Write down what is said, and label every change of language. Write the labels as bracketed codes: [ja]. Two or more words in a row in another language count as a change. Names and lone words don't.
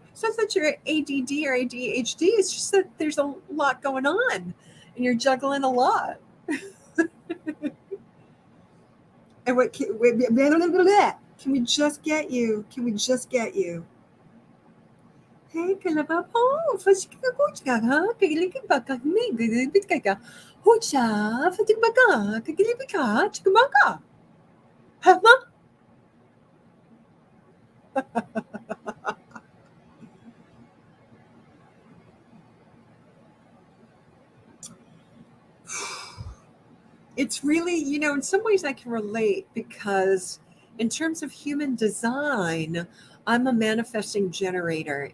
[en] It's not that you're ADD or ADHD, it's just that there's a lot going on and you're juggling a lot. And what can we just get you? Can we just get you? Hey, kalaba po, fatik ka ha, kagiliki ba ka, me, gilibit ka, hocha, fatik ba ka, kagilibit ka, chikamaka. Hama? It's really, in some ways I can relate because in terms of human design, I'm a manifesting generator.